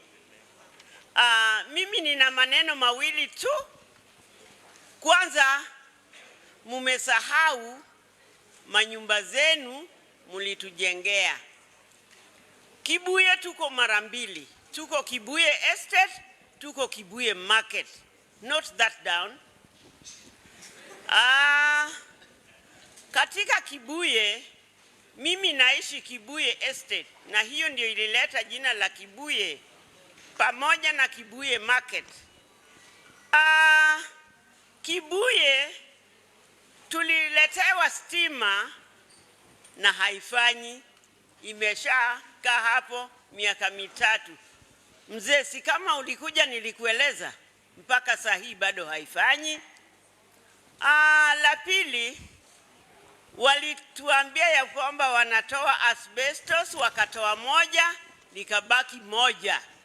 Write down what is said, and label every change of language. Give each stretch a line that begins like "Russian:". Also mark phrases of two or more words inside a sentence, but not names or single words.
Swahili: Mimi nina maneno mawili tu. Kwanza, mumesahau manyumba zenu mulitujengea. Kibuye tuko mara mbili. Tuko Kibuye Estate, tuko Kibuye Market.
English: Note that down.
Swahili: Katika Kibuye, mimi naishi Kibuye Estate, na hiyo ndio ilileta jina la Kibuye pamoja na Kibuye Market. Kibuye tuliletewa stima na haifanyi, imeshakaa hapo miaka mitatu. Mzee, si kama ulikuja nilikueleza, mpaka saa hii bado haifanyi. La pili, walituambia ya kwamba wanatoa asbestos, wakatoa moja, likabaki moja.